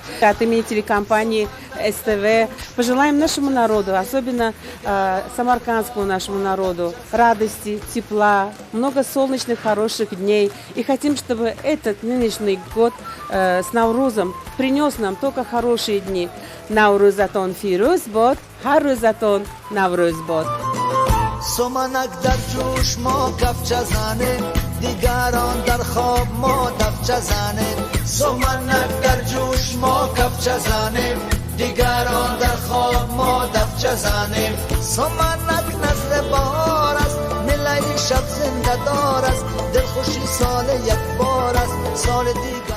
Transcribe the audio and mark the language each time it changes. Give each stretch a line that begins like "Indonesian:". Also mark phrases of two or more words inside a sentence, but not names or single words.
Russian: От имени телекомпании СТВ пожелаем нашему народу, особенно самаркандскому нашему народу, радости, тепла, много солнечных, хороших дней. И хотим, чтобы этот нынешний год с Наврузом принес нам только хорошие дни.
Tajik: Наврузатон фируз бод, харузатон Навруз бод. سمنک در جوش ما کفچه زنیم، دیگران در خواب ما دفچه زنیم. سمنک در جوش ما کفچه زنیم، دیگران در خواب ما دفچه زنیم. سمنک نزل بهار است، ملی شب زنده دار است، دلخوشی سال یک بار است، سال دیگر.